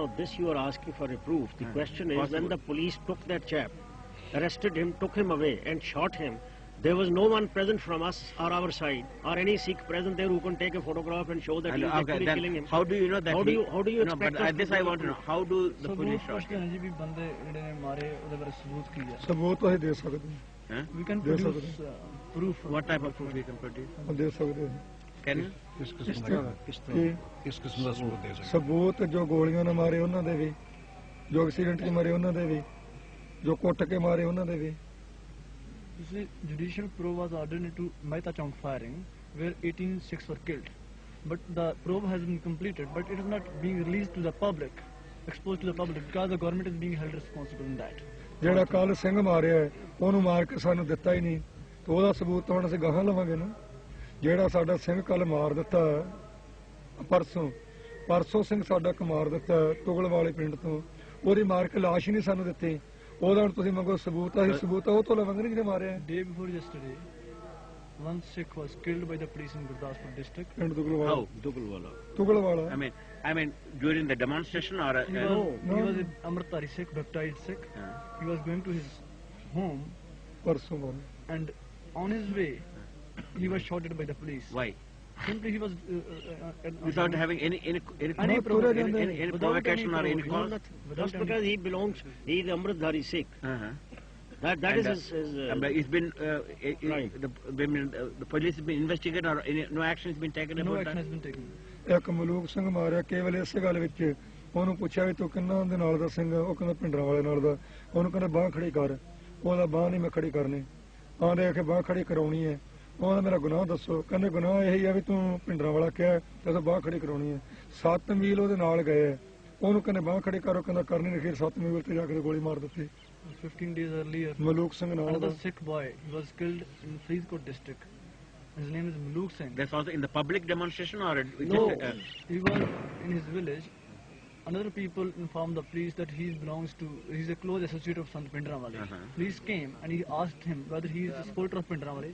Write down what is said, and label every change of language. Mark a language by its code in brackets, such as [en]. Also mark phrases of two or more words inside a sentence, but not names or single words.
[en] No, this you are asking for a proof. The question is, when Possible. the police took that chap, arrested him, took him away and shot him, there was no one present from us or our side or any Sikh present there who can take a photograph and show that he is actually then killing him. how do you know that? How do you no, expect but us to this I do want to that? know. How do the police shot [pa] ਪੁੱਛਦੇ [en] him? [pa] ਨੇ ਜੀ ਵੀ ਬੰਦੇ ਜਿਹੜੇ ਨੇ ਮਾਰੇ ਉਹਦੇ ਬਾਰੇ ਸਬੂਤ ਕੀ ਹੈ? ਸਬੂਤ ਅਸੀਂ ਦੇ ਸਕਦੇ [en] Huh? We can Yes, produce proof. What type of proof we can produce? [pa] ਹਾਂ, ਦੇ ਸਕਦੇ [en] Can you? [hi] किस [pa] ਇਸ [hi] किस्म [pa] ਤਰ੍ਹਾਂ [hi] का [pa] ਕਿ [hi] किस किस्म का सबूत दे सकते [pa] ਸਬੂਤ ਜੋ ਗੋਲੀਆਂ ਨਾਲ ਮਾਰੇ ਉਹਨਾਂ ਦੇ ਵੀ, ਜੋ ਐਕਸੀਡੈਂਟ 'ਚ ਮਰੇ ਉਹਨਾਂ ਦੇ ਵੀ, ਜੋ ਕੁੱਟ ਕੇ ਮਾਰੇ ਉਹਨਾਂ ਦੇ ਵੀ। [en] You see, judicial probe was ordered into Mehta Chowk firing, where 18 Sikhs were killed. But the probe has been completed, but it is not being released to the public, exposed to the public, because the government is being held responsible in that. [pa] ਜਿਹੜਾ ਕੱਲ ਸਿੰਘ ਮਾਰਿਆ ਹੈ, ਉਹਨੂੰ ਮਾਰ ਕੇ ਸਾਨੂੰ ਦਿੱਤਾ ਹੀ ਨਹੀਂ ਤੇ ਉਹਦਾ ਸਬੂਤ ਤਾਂ ਹੁਣ ਅਸੀਂ ਗਾਹਾਂ ਲਵਾਂਗੇ ਨਾ। ਜਿਹੜਾ ਸਾਡਾ ਸਿੰਘ ਕੱਲ ਮਾਰ ਦਿੱਤਾ ਪਰਸੋਂ ਸਿੰਘ ਸਾਡਾ ਇੱਕ ਮਾਰ ਦਿੱਤਾ ਤੁਗਲ ਵਾਲੇ ਪਿੰਡ ਤੋਂ, ਉਹਦੀ ਮਾਰ ਕੇ ਲਾਸ਼ ਹੀ ਨਹੀਂ ਸਾਨੂੰ ਦਿੱਤੀ। ਉਹਦਾ ਹੁਣ ਤੁਸੀਂ ਮੰਗੋ ਸਬੂਤ, ਅਸੀਂ ਸਬੂਤ ਉਹ ਤੋਂ ਲਵਾਂਗੇ ਨਹੀਂ ਜਿਹਨੇ ਮਾਰਿਆ ਹੈ। [en] Day before yesterday, one Sikh was killed by the police in Gurdaspur district. [pa] ਪਿੰਡ ਤੁਗਲਵਾਲਾ। [en] How? ਤੁਗਲਵਾਲਾ। I mean, during the demonstration or? He was an Amritdhari Sikh, baptized Sikh. He was going to his home, [pa] ਪਰਸੋਂ ਮਾਰਿਆ। [en] and on his way, he was shot at by the police. Why? Simply he was Without having any Any provocation provocation or any cause? Just because he is Amritdhari Sikh. Uh-huh. That is his It's been Right. the police has been investigated or no action has been taken no about action that? has been taken. [pa] ਇੱਕ ਮਲੂਕ ਸਿੰਘ ਮਾਰਿਆ ਕੇਵਲ ਇਸੇ ਗੱਲ ਵਿੱਚ ਉਹਨੂੰ ਪੁੱਛਿਆ ਵੀ ਤੂੰ ਕਿੰਨਾ ਦੇ ਨਾਲ ਦਾ ਸਿੰਘ ਆ? ਉਹ ਕਹਿੰਦਾ ਭਿੰਡਰਾਂ ਵਾਲੇ ਨਾਲ ਦਾ। ਉਹਨੂੰ ਕਹਿੰਦਾ ਬਾਂਹ ਖੜੀ ਕਰ। ਉਹਦਾ ਬਾਂਹ ਨਹੀਂ ਮੈਂ ਖੜੀ ਕਰਨੀ। ਆਂਦੇ ਆ ਕਿ ਬਾਂਹ ਖੜੀ ਕਰਾਉਣੀ ਹੈ। ਉਹਦਾ ਮੇਰਾ ਗੁਨਾਹ ਦੱਸੋ। ਕਹਿੰਦੇ ਗੁਨਾਹ ਇਹੀ ਆ ਵੀ ਤੂੰ ਭਿੰਡਰਾਂ ਵਾਲਾ ਕਿਹਾ ਤੇ ਤੂੰ ਬਾਂਹ ਖੜੀ ਕਰਾਉਣੀ ਹੈ। 7 ਮੀਲ ਉਹਦੇ ਨਾਲ ਗਏ। ਉਹਨੂੰ ਕਹਿੰਦੇ ਬਾਂਹ ਖੜੀ ਕਰੋ, ਕਹਿੰਦਾ ਕਰਨੀ ਨਹੀਂ। ਫਿਰ 7 ਮੀਲ ਤੇ ਜਾ ਕੇ ਗੋਲੀ ਮਾਰ ਦਿੱਤੀ। [en] 15 days earlier, [pa] ਮਲੂਕ ਸਿੰਘ ਨਾਲ [en] another [pa] ਦਾ। [en] Sikh boy, he was killed in Faridkot district. His name is Maluk Singh. That's also in the public demonstration or No, he was in his village. Another people informed the police that he's a close associate of Sant Pindramwale. Police came and he asked him whether he is a supporter of Pindramwale.